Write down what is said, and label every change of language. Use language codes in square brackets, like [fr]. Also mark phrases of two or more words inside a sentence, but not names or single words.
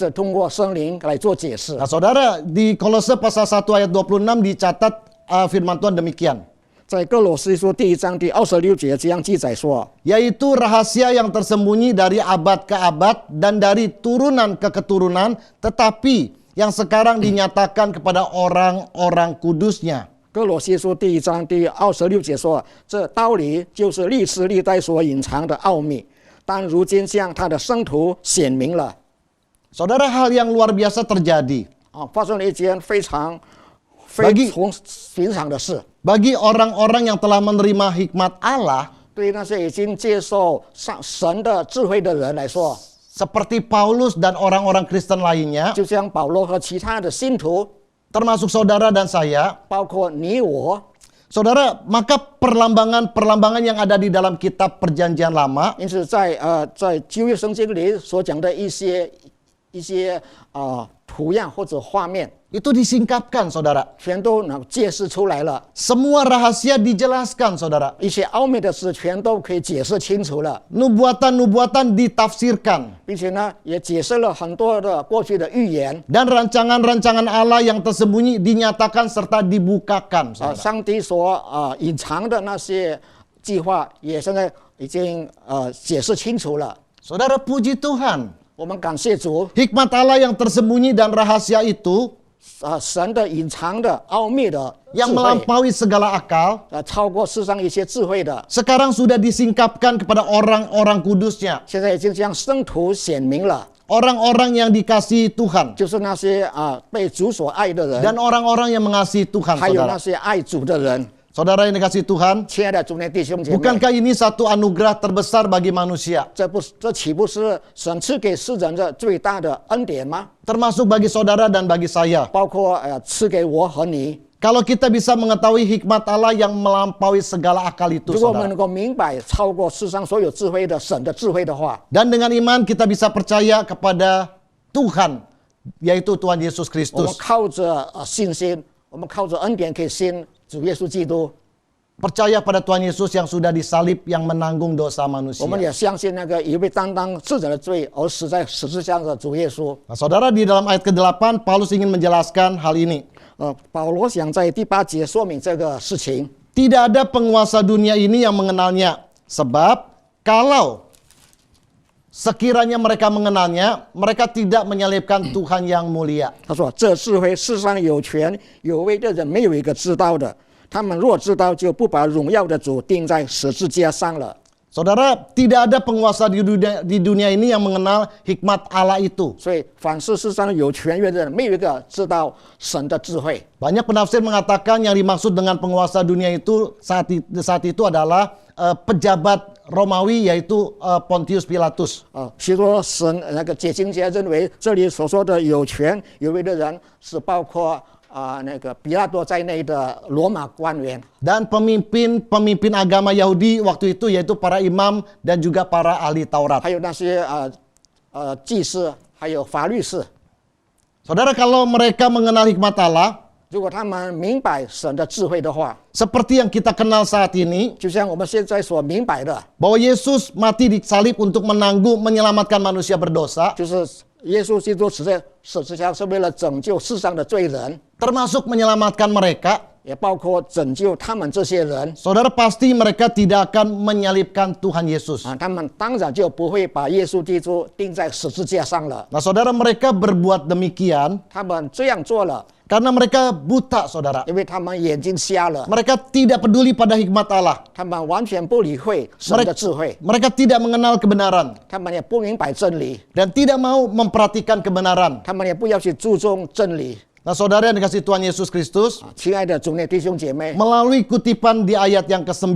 [zh] 是通过圣灵来做解释。 [id] Nah, saudara, di Kolose pasal 1 ayat 26 dicatat firman Tuhan demikian. [zh] 在哥罗西书第1章第26节这样记载说， [id] Yaitu rahasia yang tersembunyi dari abad ke abad dan dari turunan ke keturunan, tetapi yang sekarang dinyatakan kepada orang-orang kudusnya. [zh] 哥罗西书第1章第26节说，这道理就是历世历代所隐藏的奥秘，但如今向他的圣徒显明了。 [id] Saudara, hal yang luar biasa terjadi. [zh] 发生了一件非常 [id] Bagi- [zh] 寻常的事。 [id] Bagi orang-orang yang telah menerima hikmat Allah, [zh] 对于那些已经接受神的智慧的人来说， [id] seperti Paulus dan orang-orang Kristen lainnya, [zh] 就像保罗和其他的信徒， [id] termasuk saudara dan saya, [zh] 包括你我， [id] saudara, maka perlambangan-perlambangan yang ada di dalam kitab Perjanjian Lama [zh] 因此在旧约圣经里所讲的一些图样或者画面， [id] itu disingkapkan, saudara. [zh] 全都能揭示出来了。 [id] Semua rahasia dijelaskan, saudara. [zh] 一些奥秘的事全都可以解释清楚了， [id] Nubuatan-nubuatan ditafsirkan. [zh] 并且呢，也解释了很多的过去的预言。 [id] Dan rancangan-rancangan Allah yang tersembunyi dinyatakan serta dibukakan, saudara. [zh] 上帝所隐藏的那些计划，也现在已经解释清楚了。 [id] Saudara, puji Tuhan. [zh] 我们感谢主， [id] Hikmat Allah yang tersembunyi dan rahasia itu [zh] 神的隐藏的奥秘的智 [id] yang [zh] 慧， [id] melampaui segala akal [zh] 超过世上一些智慧的， [id] sekarang sudah disingkapkan kepada orang-orang kudusnya. [zh] 现在已经向圣徒显明了， [id] Orang-orang yang dikasihi Tuhan [zh] 就是那些被主所爱的人， [id] dan orang-orang yang mengasihi Tuhan, [zh] 还有那 [id] saudara. [zh] 些爱主的人。 [id] Saudara yang dikasihi Tuhan, [zh] 亲爱的主内弟兄姐妹， [id] bukankah ini satu anugerah terbesar bagi manusia, [zh] 这岂不是神赐给世人的最大的恩典吗？ [id] termasuk bagi saudara dan bagi saya? [zh] 包括赐给我和你。 [id] Kalau kita bisa mengetahui hikmat Allah yang melampaui segala akal itu, [zh] 如果我们 [id] saudara. [zh] 能够明白超过世上所有智慧的神的智慧的话， [id] Dan dengan iman kita bisa percaya kepada Tuhan, yaitu Tuhan Yesus [zh] 我们 [id] Kristus. [zh] 靠着信心，我们靠着恩典可以信主耶稣基督。 [id] Percaya pada Tuhan Yesus yang sudah disalib, yang menanggung dosa [zh] 我们 [id] manusia. [zh] 也相信那个一位担当世人的罪而死在十字架的主耶稣。 [id] Nah, saudara, di dalam ayat ke-8, Paulus ingin menjelaskan hal ini. [zh] 保罗想在第8节说明这个事情。 [id] Tidak ada penguasa dunia ini yang mengenalnya. Sebab kalau sekiranya mereka mengenalnya, mereka tidak menyalibkan Tuhan yang mulia. [zh] 他说：“这智慧世上有权有位的人没有一个知道的，他们若知道，就不把荣耀的主钉在十字架上了。” [id] Saudara, tidak ada penguasa di dunia ini yang mengenal hikmat Allah itu. [zh] 所以，凡是世上有权威的人，没有一个知道神的智慧。 [id] Banyak penafsir mengatakan yang dimaksud dengan penguasa dunia itu saat itu adalah pejabat Romawi, yaitu Pontius Pilatus. [zh] 许多那个解经家认为，这里所说的有权有位的人，是包括那个比拉多在内的罗马官员， [id] dan pemimpin agama Yahudi waktu itu yaitu para imam dan juga para ahli Taurat. [zh] 还有那些祭司，还有法律士。 [id] Saudara, kalau mereka mengenal hikmat Allah [zh] 如果他们明白神的智慧的话， [id] seperti yang kita kenal saat ini, [zh] 就像我们现在所明白的， [id] bahwa Yesus mati di salib untuk menanggung menyelamatkan manusia berdosa, [zh] 就是耶稣基督死在十字架是为了拯救世上的罪人， [id] termasuk menyelamatkan mereka, [zh] 也包括拯救他们这些人 [id] saudara pasti mereka tidak akan menyalibkan Tuhan Yesus. [zh] 他们当然就不会把耶稣基督钉在十字架上了。 [id] Nah, saudara, mereka berbuat demikian [zh] 他们这样做了， [id] karena mereka buta, saudara. [zh] 因为他们眼睛瞎了， [id] Mereka tidak peduli pada hikmat Allah. [zh] 他们完全不理会神的智慧， [id] Mereka tidak mengenal kebenaran [zh] 他们也不明白真理， [id] dan tidak mau memperhatikan kebenaran. [zh] 他们也不要去注重真理。 [id] Nah, saudara yang dikasih Tuhan Yesus Kristus, [zh] 亲爱的主内弟兄姐妹， [id] melalui kutipan di ayat yang ke-9,